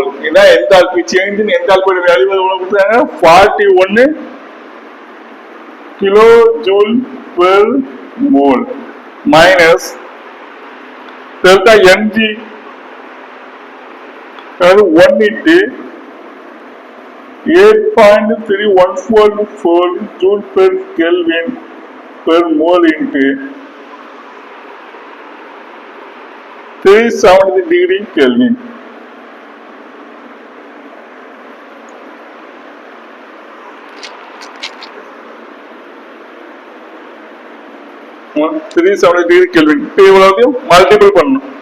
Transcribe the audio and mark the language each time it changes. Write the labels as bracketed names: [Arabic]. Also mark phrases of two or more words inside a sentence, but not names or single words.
[English] ஏன்னா enthalpy change in enthalpy value [Tamil] எவ்வளவு கொடுத்தாங்க? [English] 41 kilojoule per mole minus delta ng அதாவது 1 இன்டு 8.3144 joule per Kelvin per mole into 370 degree Kelvin. [Tamil] இப்போ இவ்வளவு மல்டிபிள் பண்ணணும்.